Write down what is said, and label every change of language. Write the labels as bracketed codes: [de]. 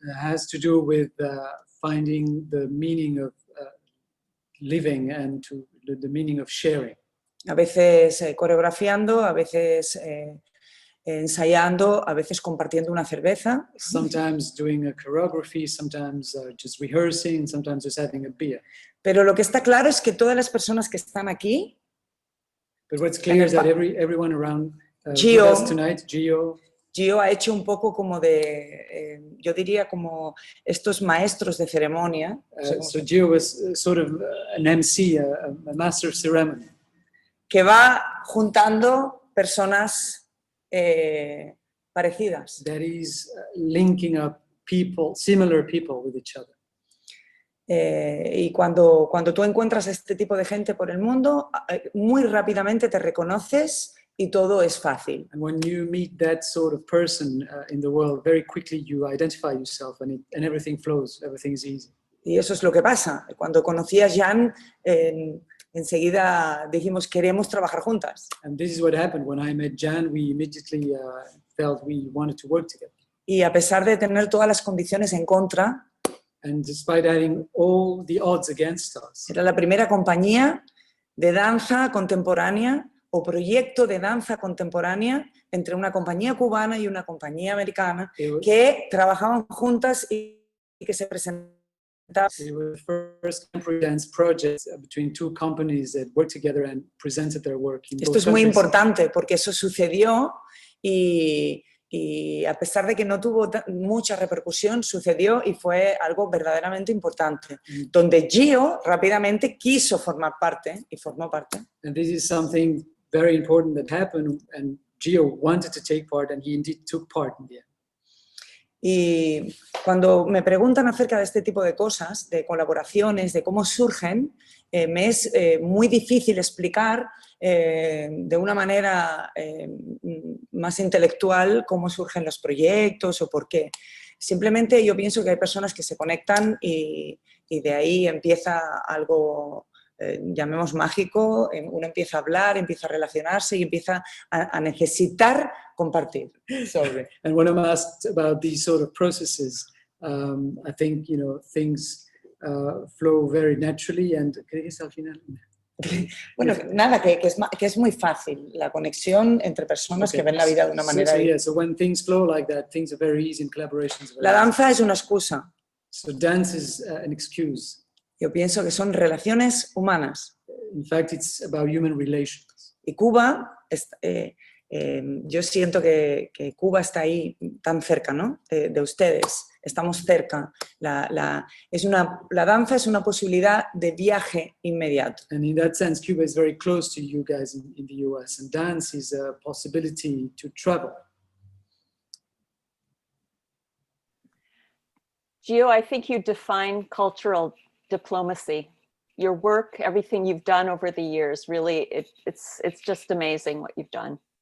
[en] has to do with finding the meaning of living and the meaning of sharing. [es] A veces coreografiando, a veces ensayando, a veces compartiendo una cerveza. [en] Sometimes doing a choreography, sometimes just rehearsing, sometimes just having a beer. [es] Pero lo que está claro es que todas las personas que están aquí, [en] But what's clear is that everyone around Gio, with us tonight, [es] Gio ha hecho un poco como de, yo diría como estos maestros de ceremonia. [en] so Gio was sort of an MC, a master of ceremony. [es] Que va juntando personas parecidas. [en] That is linking up people, similar people with each other. [es] Y cuando tú encuentras este tipo de gente por el mundo, muy rápidamente te reconoces y todo es fácil. [en] And when you meet that sort of person in the world, very quickly you identify yourself and everything flows, everything is easy. [es] Y eso es lo que pasa. Cuando conocí a Jan, enseguida dijimos, queremos trabajar juntas. [en] And this is what happened. When I met Jan, we immediately felt we wanted to work together. [es] Y a pesar de tener todas las condiciones en contra, [en] And despite having all the odds against us, [es] era la primera compañía de danza contemporánea o proyecto de danza contemporánea entre una compañía cubana y una compañía americana que trabajaban juntas y que se presentaban. [en] it was the first contemporary dance project between two companies that worked together and presented their work in [es] Esto [en] both [es] es muy [en] countries. [es] importante porque eso sucedió y a pesar de que no tuvo mucha repercusión, sucedió y fue algo verdaderamente importante, donde Gio rápidamente quiso formar parte y formó parte. [en] And this is something very important that happened, and Gio wanted to take part, and he indeed took part in the end. [es] Y cuando me preguntan acerca de este tipo de cosas, de colaboraciones, de cómo surgen, me es muy difícil explicar de una manera más intelectual cómo surgen los proyectos o por qué. Simplemente yo pienso que hay personas que se conectan y de ahí empieza algo, llamemos mágico, uno empieza a hablar, empieza a relacionarse y empieza a necesitar compartir. [en] Sorry. And when I'm asked about these sort of processes, I think things flow very naturally. And [es] ¿qué dices al final? Bueno, nada, que es muy fácil la conexión entre personas que ven la vida de una manera. [en] So when things flow like that, things are very easy in collaborations. [es] La danza es una excusa. [en] So dance is an excuse. [es] Yo pienso que son relaciones humanas. [en] In fact, it's about human relations. [es] Y Cuba, yo siento que Cuba está ahí tan cerca, ¿no? De ustedes. Estamos cerca. La danza es una posibilidad de viaje inmediato. [en] And in that sense, Cuba is very close to you guys in the US, and dance is a possibility to travel. Gio, I think you define cultural diplomacy. Your work, everything you've done over the years, really, it's just amazing what you've done.